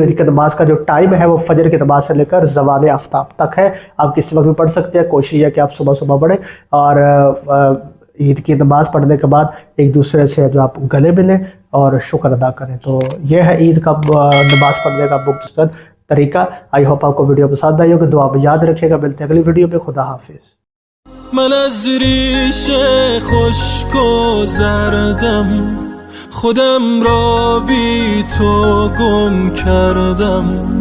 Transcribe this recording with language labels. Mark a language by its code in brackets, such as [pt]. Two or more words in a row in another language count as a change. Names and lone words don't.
[ur] عید کی نماز کا جو ٹائم ہے وہ فجر کی نماز سے لے کر زوال آفتاب تک ہے، آپ کسی وقت بھی پڑھ سکتے ہیں، کوشش ہے کہ آپ صبح صبح پڑھیں، اور عید کی نماز پڑھنے کے بعد ایک دوسرے سے جو آپ گلے ملیں اور شکر ادا کریں۔ تو یہ ہے عید کا نماز پڑھنے کا مختصر طریقہ۔ [en] I hope [ur] آپ کو ویڈیو پسند آئی ہوگی، دعا میں یاد رکھیے گا، ملتے ہیں اگلی ویڈیو میں، خدا حافظ۔ [fa] من از ریش خشک و زردم خودم را بی تو گم کردم